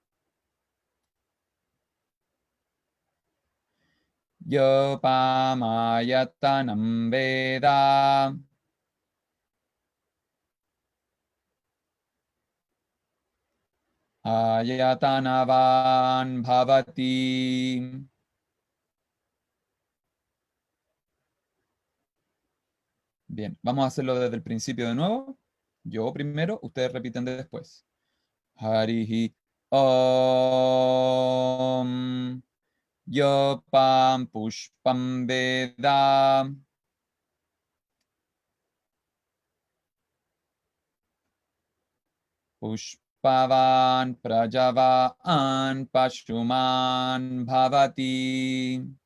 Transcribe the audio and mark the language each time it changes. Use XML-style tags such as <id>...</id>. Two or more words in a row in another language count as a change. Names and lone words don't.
<sa>Yo pamayatanam veda. Ayatanavan bhavati.</sa> <es>Bien, vamos a hacerlo desde el principio de nuevo. Yo primero, ustedes repiten después.</es> <sa>Harihi Om. Yo pam pushpam veda. Pushpavan prajavan pashuman bhavati.</sa>